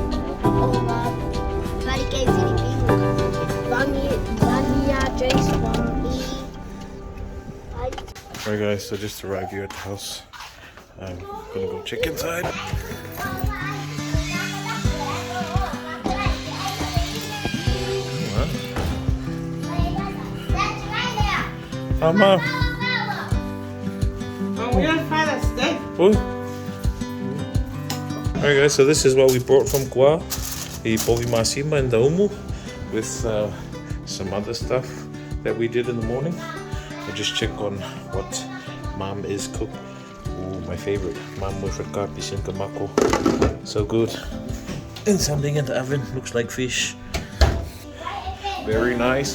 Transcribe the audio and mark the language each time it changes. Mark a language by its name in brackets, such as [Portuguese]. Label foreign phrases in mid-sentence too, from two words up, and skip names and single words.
[English] Vale que é Vanilla Jace Alright guys, so just arrived here at the house. I'm gonna go check inside. Mama. Alright guys, so this is what we brought from Gua. The [Samoan] povi masima [English] and the umu with some other stuff that we did in the morning. We'll just check on what Mom is cooked. Ooh, my favorite. Mom with kapis and kamako. So good. And something in the oven. Looks like fish. Very nice.